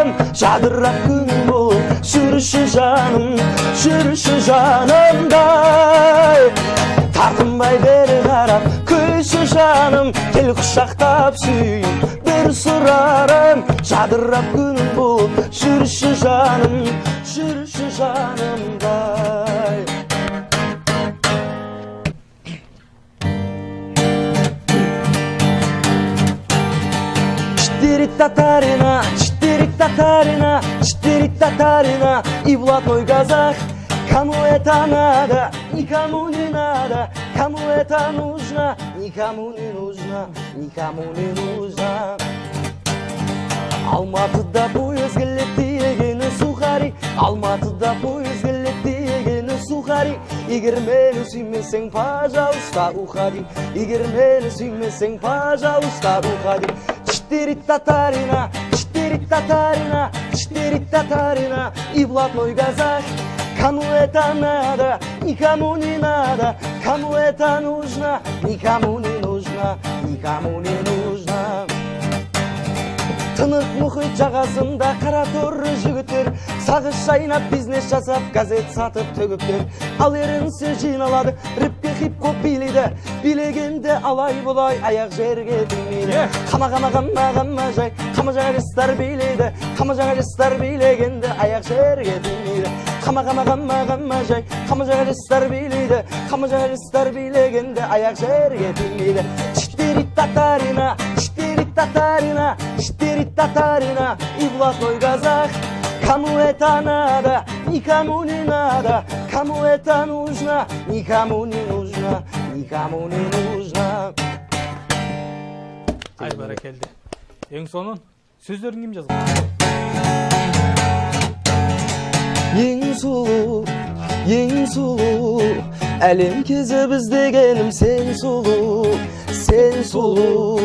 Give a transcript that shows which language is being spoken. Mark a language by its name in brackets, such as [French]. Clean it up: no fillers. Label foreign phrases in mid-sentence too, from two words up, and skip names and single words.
[Kazakh] Жадырап күн бұл жүрші жаным, жүрші жанымдай. Тартынбай бері қарап көші жаным, кел құшақтап сүйін бір сұрарым. Жадырап күн бұл жүрші жаным, жүрші жанымдай. [Russian] Четыре-татарина, четыре-татарина, четыре-татарина, и блатной казах. Кому это надо, никому не надо, кому это нужно, никому не нужно, никому не нужно. [Kazakh] Алматыда поезд келет дегені сухари, Алматыда поезд келет дегені сухари. Егер мені сүймесең, [Russian] пожалуйста, уходи. [Kazakh] Егер мені сүймесең, [Russian] пожалуйста, уходи. Четыре-татарина, четыре-татарина, четыре-татарина, и блатной казах. Кому это надо, никому не надо, кому это нужно, никому не нужно, никому не нужно. [Kazakh] Тынық мұхит жағасында қара торы жігіттер сағыз шайнап бизнес жасап газет сатып төгіптер. Ал ерінсе жиналады, рэпке хип-хоп билейді, билегенде алай бұлай аяқ жерге тимейді. Қама жай, қама жаңа жастар билейді, қама жаңа жастар билегенде аяқ жерге тимейді. Қама жай, қама жаңа жастар билейді, қама жаңа жастар билегенде аяқ жерге тимейді. [Russian] Четыре-татарина, четыре-татарина, четыре-татарина, и блатной казах. Кому это надо, никому не надо, кому это нужно, никому не нужно, никому не нужно. [Kazakh] Ай, барекелді. Ең сонын, сөздерін кім жазған? Ең сұлу, әлем кезі біз дегенім сен сұлу, сен сұлу.